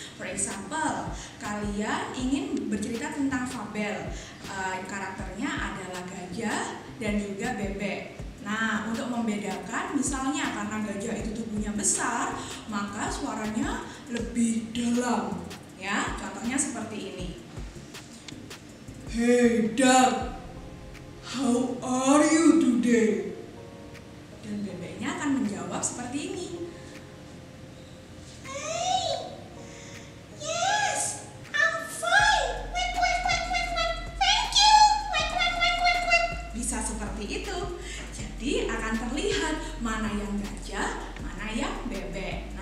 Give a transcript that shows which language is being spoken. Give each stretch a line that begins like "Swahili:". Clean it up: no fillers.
English: For example,
Indonesian: kalian ingin bercerita tentang fabel, karakternya adalah gajah dan juga bebek. Nah, untuk membedakan, misalnya karena gajah itu tubuhnya besar, maka suaranya lebih dalam. Ya, contohnya seperti ini.
English: Hey duck, how are you today?
Indonesian: Dan bebeknya akan menjawab seperti ini.
English: Hey, yes, I'm fine. Wait, thank you. Wait.
Indonesian: Bisa seperti itu. Jadi akan terlihat mana yang gajah, mana yang bebek.